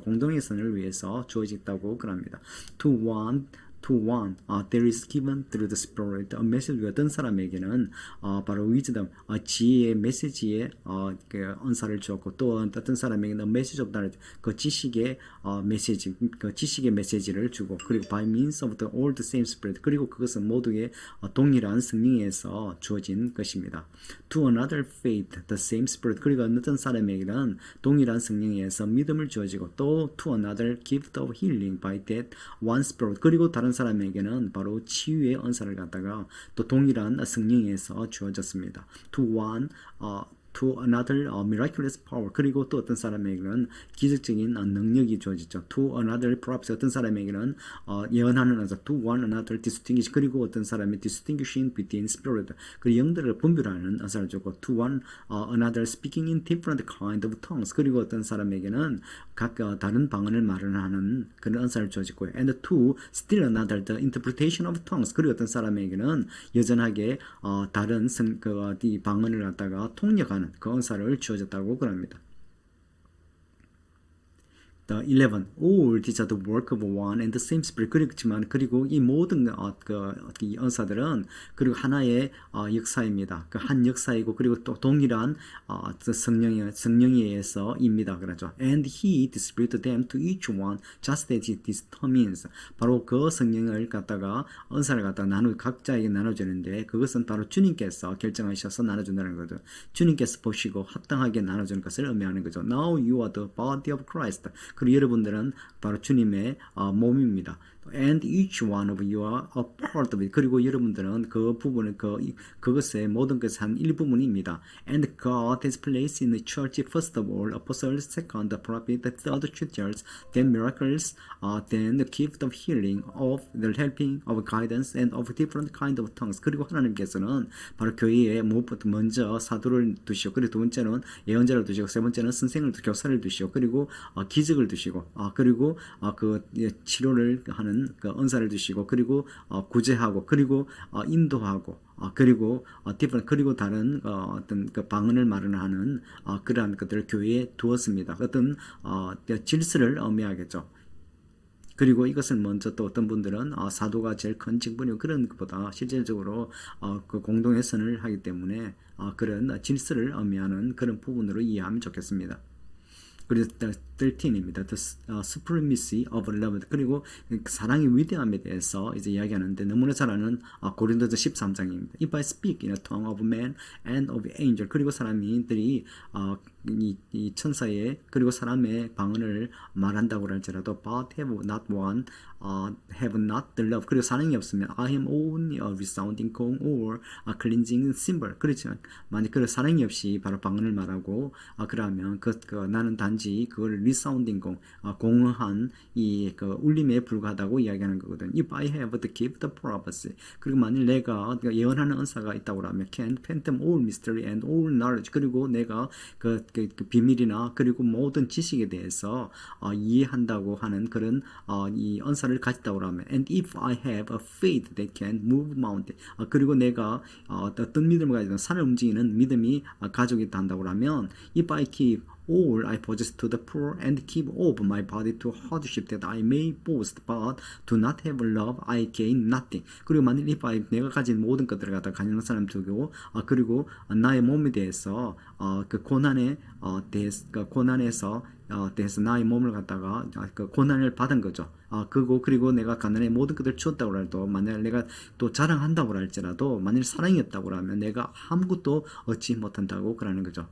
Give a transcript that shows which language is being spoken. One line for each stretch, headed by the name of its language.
Korean: 공동의 선을 위해서 주어졌다고 그럽니다.
English: To one, there is given through the Spirit a message.
Korean: 어떤 사람에게는 바로 wisdom, 지혜의 메시지의 그 은사를 주었고, 또 어떤 사람에게는
English: message of knowledge,
Korean: 그 지식의 메시지를 주고, 그리고
English: by means of the all the same Spirit,
Korean: 그리고 그것은 모두의 동일한 성령에서 주어진 것입니다.
English: To another faith, the same Spirit.
Korean: 그리고 어떤 사람에게는 동일한 성령에서 믿음을 주어지고, 또
English: to another gift of healing by that one Spirit.
Korean: 그리고 다른 사람에게는 바로 치유의 은사를 갖다가 또 동일한 성령에서 주어졌습니다.
English: To one, to another miraculous power.
Korean: 그리고 또 어떤 사람에게는 기적적인 능력이 주어지죠.
English: to another prophecy.
Korean: 어떤 사람에게는 예언하는 은사,
English: to one another distinguish.
Korean: 그리고 어떤 사람이
English: distinguishing between spirit.
Korean: 그 영들을 분별하는 은사를 주고
English: to one another speaking in different kind of tongues.
Korean: 그리고 어떤 사람에게는 각 다른 방언을 말을 하는 그런 은사를 주어지고요.
English: and to still another the interpretation of tongues.
Korean: 그리고 어떤 사람에게는 여전하게 다른 이 방언을 갖다가 통역하는 그 은사를 주어졌다고 그럽니다.
English: The 11. All these are the work of one and the same spirit.
Korean: 그리고 이 모든 이 은사들은 그리고 하나의 역사입니다. 그 한 역사이고 그리고 또 동일한 성령에 의해서입니다. 그렇죠.
English: And he distributed them to each one just as he determines.
Korean: 바로 그 성령을 갖다가 은사를 갖다가 각자에게 나눠주는데 그것은 바로 주님께서 결정하셔서 나눠준다는 거죠. 주님께서 보시고 합당하게 나눠주는 것을 의미하는 거죠.
English: Now you are the body of Christ.
Korean: 그리고 여러분들은 바로 주님의 몸입니다.
English: And each one of you are a part of it.
Korean: 그리고 여러분들은 그 부분을 그것의 모든 것의 한 일부분입니다.
English: And God has placed in the church first of all apostles, second the prophet, the third teachers, then miracles, then the gift of healing, of the helping, of guidance, and of different kind of tongues.
Korean: 그리고 하나님께서는 바로 교회에 무엇보다 먼저 사도를 두시고 그리고 두 번째는 예언자를 두시고 세 번째는 선생을 교사를 두시고 그리고 기적을 두시고 그리고 그 치료를 하는 그 은사를 주시고 그리고 구제하고 그리고 인도하고 그리고 그리고 다른 어떤 그 방언을 말하는 그러한 것들을 교회에 두었습니다. 어떤 질서를 의미하겠죠. 그리고 이것을 먼저 또 어떤 분들은 사도가 제일 큰 직분이고 그런 것보다 실질적으로 그 공동회선을 하기 때문에 그런 질서를 의미하는 그런 부분으로 이해하면 좋겠습니다. 그리고 13입니다.
English: The supremacy of love.
Korean: 그리고 사랑의 위대함에 대해서 이제 이야기하는데 너무나 잘 아는 고린도서 13장입니다.
English: If I speak in a tongue of man and of angel.
Korean: 그리고 사람들이 이 천사의 그리고 사람의 방언을 말한다고 할지라도
English: but have not one, have not the love.
Korean: 그리고 사랑이 없으면
English: I am only a resounding gong or a cleansing cymbal.
Korean: 그렇죠. 만약 그 사랑이 없이 바로 방언을 말하고 그러면 나는 단지 그걸
English: resounding gong,
Korean: 공허한 그 울림에 불과하다고 이야기하는 거거든요.
English: If I have the gift of prophecy.
Korean: 그리고 만일 내가 예언하는 은사가 있다고 하면
English: can fathom all mystery and all knowledge.
Korean: 그리고 내가 그 비밀이나 그리고 모든 지식에 대해서 이해한다고 하는 그런 이 은사를 가졌다고 하면
English: and if I have a faith that can move mountain.
Korean: 그리고 내가 어떤 믿음을 가지고 산을 움직이는 믿음이 가지고 있다 한다고 하면
English: if I keep all I possess to the poor and give over my body to hardship that I may boast but do not have love I gain nothing.
Korean: 그리고 만일 내가 가진 모든 것들을 갖다가 가진 사람 두고 그리고 나의 몸에 대해서 그 고난에 대해서 나의 몸을 갖다가 그 고난을 받은 거죠. 그리고 내가 가난에 모든 것을 주었다고 해도 만약 내가 또 자랑한다고 할지라도 만일 사랑이 없다고 하면 내가 아무것도 얻지 못한다고 그러는 거죠.